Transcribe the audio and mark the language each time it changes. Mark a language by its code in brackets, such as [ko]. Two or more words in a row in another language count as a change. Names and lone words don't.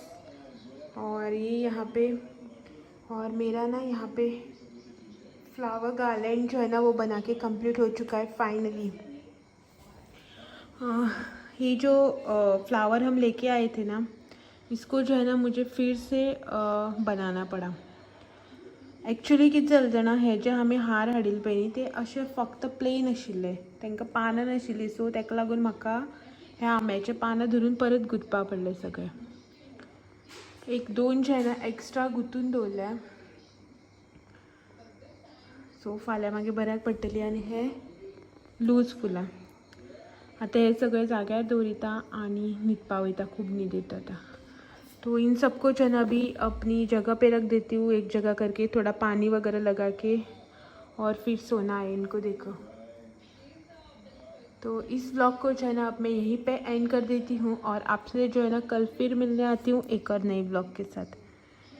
[hi] और ये यहाँ पे, और मेरा ना यहाँ पे [en] flower garland [hi] जो है ना वो बना के कंप्लीट हो चुका है फाइनली। ये जो फ्लावर हम लेके आए थे ना, इसको जो है ना मुझे फिर से बनाना पड़ा। [kok] एक्चुअली कितें जालें जाणा, हे जे आमी हार हाडिल्ले पळय न्ही ते अशे फक्त प्लेन आशिल्ले, तांकां पानां नाशिल्लीं, सो ताका लागून म्हाका हे आंब्याचे पानां धरून परत गुंथपा पडले सगळे। एक दोन जे ना एक्स्ट्रा गुंथून दवरल्या, सो फाल्यां मागीर बऱ्याक पडटली। आनी हे लूज फुलां आतां हे सगळे जाग्यार दवरिता आनी न्हिदपा वयता। खूब न्हीद येता आतां। [hi] तो इन सबको जो है ना अभी अपनी जगह पे रख देती हूँ, एक जगह करके थोड़ा पानी वगैरह लगा के, और फिर सोना है इनको देखो। तो इस व्लॉग को जो है ना अब मैं यहीं पे एंड कर देती हूँ और आपसे जो है ना कल फिर मिलने आती हूँ एक और नए व्लॉग के साथ।